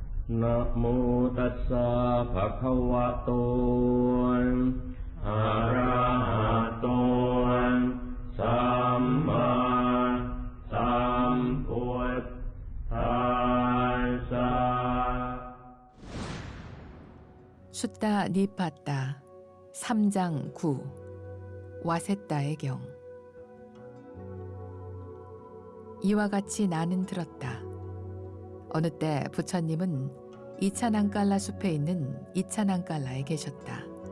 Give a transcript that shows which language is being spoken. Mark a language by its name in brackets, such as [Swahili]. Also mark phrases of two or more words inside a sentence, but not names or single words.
[Pali] นะโมตัสสะภะคะวะโตอะระหะโตสัมมาสัมพุทธัสสะ [Korean] 숫다 니파따 3장 9 와세따의 경. 이와 같이 나는 들었다. 어느 때 부처님은 이차난깔라 숲에 있는 이차난깔라에 계셨다.